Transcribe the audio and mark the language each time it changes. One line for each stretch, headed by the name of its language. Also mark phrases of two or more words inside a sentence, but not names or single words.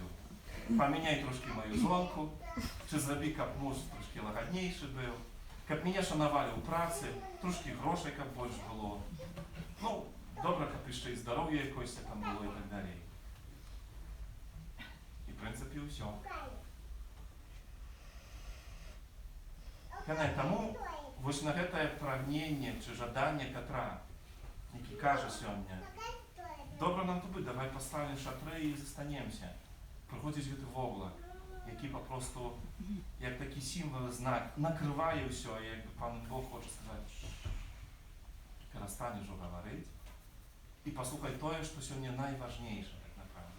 Ukrainian: Поміняй трошки мою зонку, чи зроби, щоб муж трошки лагодніший був, щоб мене шанували у праці, трошки грошей, щоб більше було. Ну, добре, щоб ще і здоров'я якось там було і так далі.
Belarusian: І прынцыпе, ўсё. Таму вось на гэтае прагненне ці жаданне Пятра, які кажа сёння: добра нам тут быць, давай паставім шатры і застанемся. Прыходзіць гэты воблак, які папросту, як такі сімвол, знак, накрывае ўсё, і як бы Пан Бог хоча сказаць: перастань ужо гаварыць і паслухай тое, што сёння найважнейшае, так направду.